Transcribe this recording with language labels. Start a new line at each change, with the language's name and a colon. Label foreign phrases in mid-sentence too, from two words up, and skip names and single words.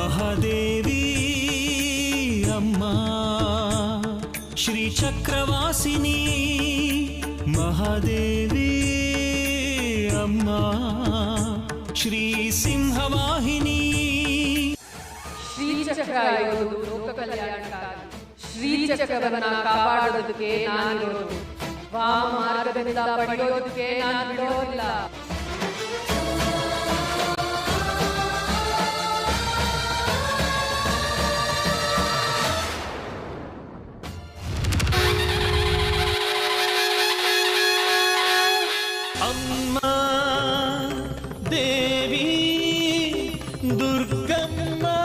Sanskrit: महादेवी अम्मा श्रीचक्रवासिनी महादेवी अम्मा श्री सिंहवाहिनी
Kannada: ಶ್ರೀಚಕ್ರ ಇರೋದು ಲೋಕ ಕಲ್ಯಾಣಕ್ಕಾಗಿ. ಶ್ರೀಚಕ್ರವನ್ನ ಕಾಪಾಡೋದಕ್ಕೆ ನಾನಿರೋದು. ವಾಮ ಮಾರ್ಗದಿಂದ ಪಡೆಯೋದಕ್ಕೆ ನಾನು ಬಿಡೋದಿಲ್ಲ.
Sanskrit: अम्मा देवी दुर्गम्मा